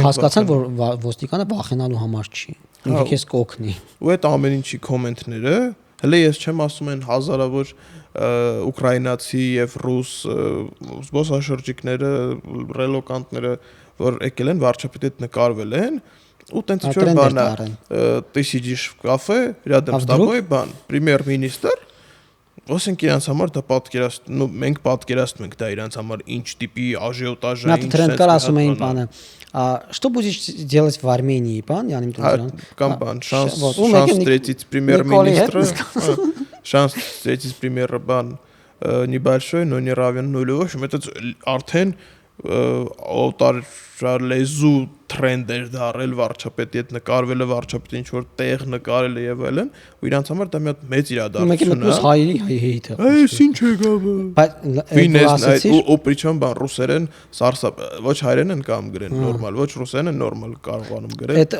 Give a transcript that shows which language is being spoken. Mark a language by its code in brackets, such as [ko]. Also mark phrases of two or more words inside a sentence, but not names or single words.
[hy] հասկացան, որ ոստիկանը վախենալու համար չի։ Ինքը քեզ կօգնի։ Ու այդ ամեն ինչի կոմենտները, հələ ես չեմ ասում են հազարավոր ուկրաինացի եւ ռուս զբոսաշրջիկները, ռելոկանտները, որ եկել են վարչապետի հետ նկարվել են, ու տենց ինչ-որ բան է, [ru] ты сидишь в кафе, рядом с тобой [hy] բան, պրեմիեր-մինիստր, ասենք իրանց համար դա պատկերացնում, մենք պատկերացնում ենք դա իրանց համար ինչ տիպի աժիոտաժ է, ինչ sense կար ասում էին բանը, [ru] что будешь делать в Армении, [hy] բան, yani կամ բան, [ru] շանս встретить премьер-министра, шанс встретить премьера բան небольшой, но не равен нулю. В общем, это [hy] արդեն օտարալեզու trend էր դարել վարչապետի հետ նկարվելը, վարչապետի ինչ որ տեղ նկարելը եւ այլն, ու իրանց համար դա մի հատ մեծ իրադարձություն է։ Մեկը հայերի հեյթը։ Այս ինչ է գաբը։ Բայց ու причем բան ռուսերեն սարսափ, ոչ հայերեն են կամ գրեն նորմալ, ոչ ռուսերեն են նորմալ կարողանում գրել։